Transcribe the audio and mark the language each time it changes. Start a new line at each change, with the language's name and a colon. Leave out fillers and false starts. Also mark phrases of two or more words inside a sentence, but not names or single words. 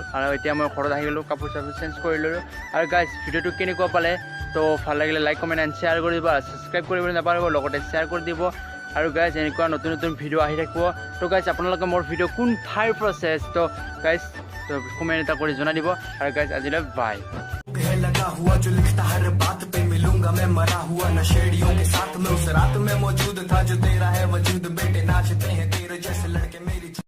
Assamese: আৰু এতিয়া মই ঘৰত আহি গ'লোঁ, কাপোৰ চাপোৰ চেঞ্জ কৰি ল'লোঁ। আৰু গাইজ ভিডিঅ'টো কেনেকুৱা পালে তো ভাল লাগিলে
English: like comment and share
Assamese: কৰি দিব, আৰু ছাবস্ক্ৰাইব কৰিবলৈ নাপাহৰিব, লগতে শ্বেয়াৰ কৰি দিব। আৰু গাইজ এনেকুৱা নতুন নতুন ভিডিঅ' আহি থাকিব। তো গাইজ আপোনালোকে মোৰ ভিডিঅ' কোন ঠাইৰ পৰা চাই আছে তো গাইজ তো কমেণ্ট এটা কৰি জনাই দিব। আৰু গাইজ আজিলৈ বাই।
Hindi: लगा हुआ जो लिखता हर बात पे मिलूंगा मैं मरा हुआ नशेड़ियों के साथ में उस रात में मौजूद था जो तेरा है वजूद बेटे नाचते हैं तेरे जैसे लड़के मेरी